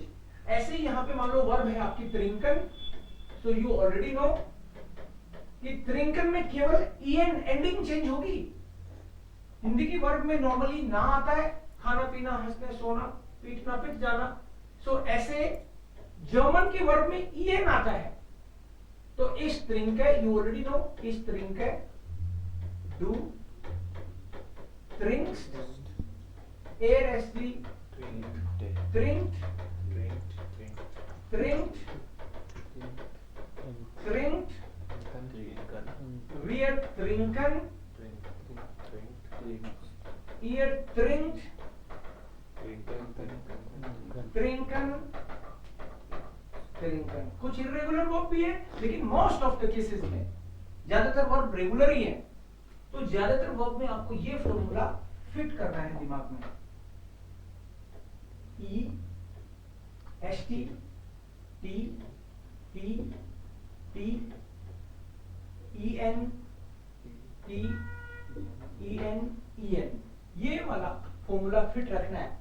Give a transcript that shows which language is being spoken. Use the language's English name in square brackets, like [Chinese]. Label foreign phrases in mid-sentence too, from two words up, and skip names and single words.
[Hindi] ऐसे ही यहां पे मान लो वर्ब है आपकी त्रिंकन, [English] so you already know [Hindi] कि त्रिंकन में केवल ईएन एंडिंग चेंज होगी। हिंदी की वर्ब में नॉर्मली ना आता है, खाना पीना, हंसना, सोना, पीटना, पिट जाना। सो ऐसे जर्मन की वर्ब में ईएन आता है, तो इस [German] त्रिंके, [English] you already know, [German] ich trinke, du, trinkst, ARSD, trinkt, wir trinken, ihr trinkt, trinken। [Hindi] कुछ इरेगुलर वर्ब भी है, लेकिन [English] most of the cases [Hindi] में ज्यादातर वर्ब रेगुलर ही है। तो ज्यादातर वर्ब में आपको ये फॉर्मूला फिट करना है दिमाग में, ई एस टी टी टी टी ई एन टी ई एन ई एन, ये वाला फॉर्मूला फिट रखना है।